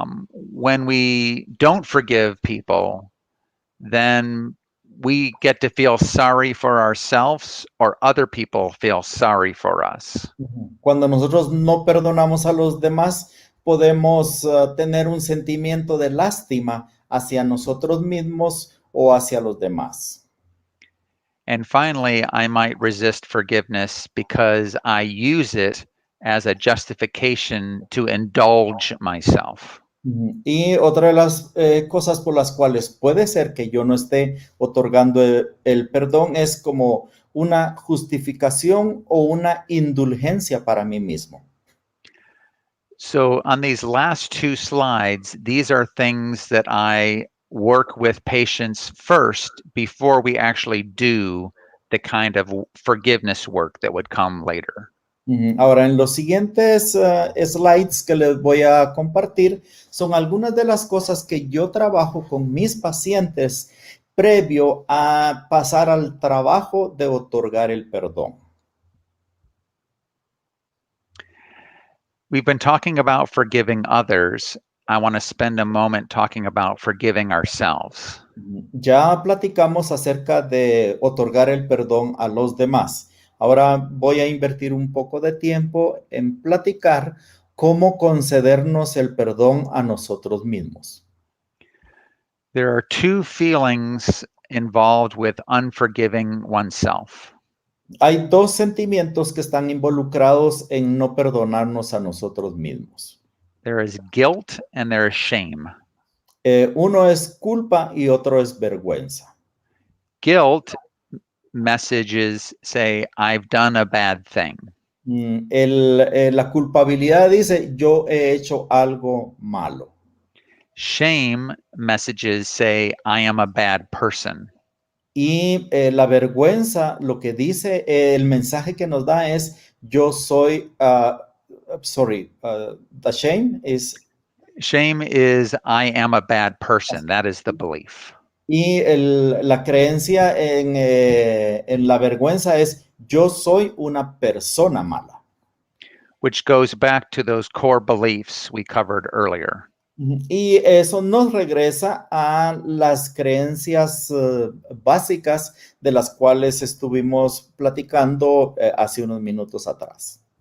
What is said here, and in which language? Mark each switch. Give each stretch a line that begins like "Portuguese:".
English: When we don't forgive people, then we get to feel sorry for ourselves or other people feel sorry for us.
Spanish: Cuando nosotros no perdonamos a los demás, podemos tener un sentimiento de lástima hacia nosotros mismos o hacia los demás.
English: And finally, I might resist forgiveness because I use it as a justification to indulge myself.
Spanish: Y otra de las cosas por las cuales puede ser que yo no esté otorgando el perdón es como una justificación o una indulgencia para mí mismo.
English: So on these last two slides, these are things that I work with patients first before we actually do the kind of forgiveness work that would come later.
Spanish: Ahora, en los siguientes slides que les voy a compartir son algunas de las cosas que yo trabajo con mis pacientes previo a pasar al trabajo de otorgar el perdón.
English: We've been talking about forgiving others. I want to spend a moment talking about forgiving ourselves.
Spanish: Ya platicamos acerca de otorgar el perdón a los demás. Ahora voy a invertir un poco de tiempo en platicar cómo concedernos el perdón a nosotros mismos.
English: There are two feelings involved with unforgiving oneself.
Spanish: Hay dos sentimientos que están involucrados en no perdonarnos a nosotros mismos.
English: There is guilt and there is shame.
Spanish: Uno es culpa y otro es vergüenza.
English: Guilt messages say, I've done a bad thing.
Spanish: La culpabilidad dice, yo he hecho algo malo.
English: Shame messages say, I am a bad person.
Spanish: Y la vergüenza, lo que dice, el mensaje que nos da es, yo soy,
English: the shame is... Shame is, I am a bad person. That is the belief.
Spanish: Y la creencia en la vergüenza es, yo soy una persona mala.
English: Which goes back to those core beliefs we covered earlier.
Spanish: Y eso nos regresa a las creencias básicas de las cuales estuvimos platicando hace unos minutos atrás.